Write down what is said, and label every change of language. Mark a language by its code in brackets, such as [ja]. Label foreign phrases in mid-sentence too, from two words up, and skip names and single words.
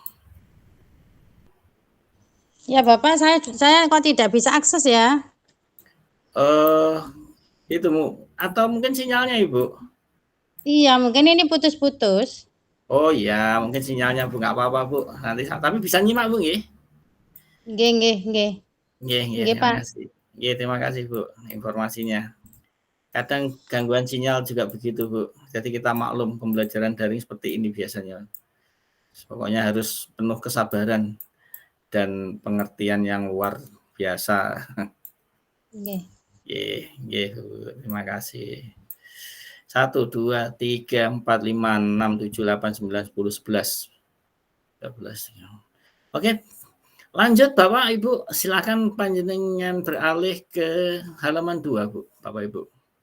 [id] Ya Bapak, saya kok tidak bisa akses ya? Itu atau mungkin sinyalnya Ibu? Iya, mungkin ini putus-putus. Oh iya, mungkin sinyalnya Bu, nggak apa-apa Bu. Nanti tapi bisa nyimak Bu nggih? [jv] Nggih, nggih, nggih. Nggih, Nggih, [id] terima Pak. kasih. Nggih, terima kasih Bu informasinya. Kadang gangguan sinyal juga begitu Bu. Jadi kita maklum pembelajaran daring seperti ini biasanya. Pokoknya harus penuh kesabaran dan pengertian yang luar biasa. [jv] Nggih. Nggih, Bu. [id] Terima kasih. 1, 2, 3, 4, 5, 6, 7, 8, 9, 10, 11. 12. Oke, lanjut Bapak Ibu, silakan panjenengan beralih ke halaman 2 Bu, Bapak Ibu.